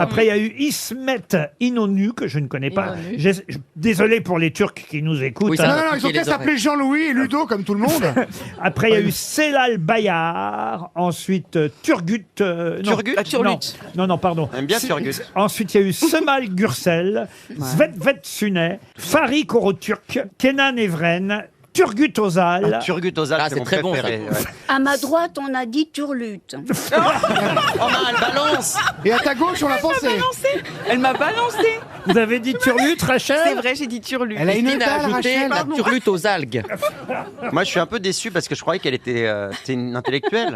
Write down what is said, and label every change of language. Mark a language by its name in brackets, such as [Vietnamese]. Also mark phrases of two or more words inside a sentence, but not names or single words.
[French] Après, il y a eu Ismet Inonu, que je ne connais pas. Inonu. Désolé pour les Turcs qui nous écoutent. Oui, ça hein. va. Non, ils ont Piquer qu'à les s'appeler Jean-Louis et Ludo comme tout le monde. Après, il y a eu Selal Bayar. Ensuite, Turgut. Non, Turgut non, pardon. J'aime bien Turgut. Ensuite, il y a eu Semal Gürsel, Svetvet Sunay, Farid Koroturk, Kenan Evren, Turgut Özal. Turgut Özal, Ah, c'est c'est mon très bon, préféré. ça. ouais. À ma droite, on a dit turlute. Oh non, elle balance. Et à ta gauche, on l'a pensé. Elle m'a balancé. Vous avez dit Turlut, Rachel? C'est vrai, j'ai dit turlu. Elle a une Christine a dalle, ajouté Rachel. la turlute aux algues. Moi, je suis un peu déçu parce que je croyais qu'elle était c'était une intellectuelle.